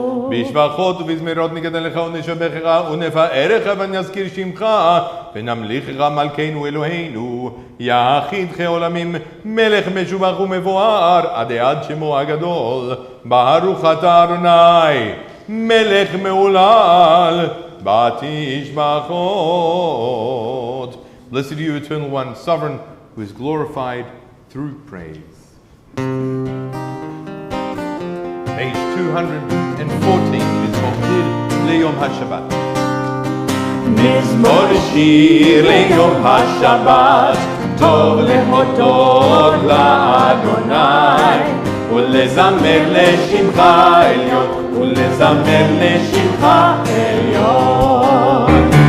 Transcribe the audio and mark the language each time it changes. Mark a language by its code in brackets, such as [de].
[he] בשבחות ובזמירות נגדל לך ונשבחך ונפארך ונזכיר שמך ונמליכך מלכנו אלוהינו יחיד כעולמים מלך משובח ומבואר עד עד שמו הגדול ברוך אתה אדוני מלך מהולל בתשבחות. [en] Blessed are you, Eternal One, Sovereign, who is glorified through praise. Page 214 is Mokir Leyom HaShabbat. [he] מזמור שיר ליום השבת, טוב להודות לאדוני, ולזמר לשמך עליון, ולזמר לשמך עליון.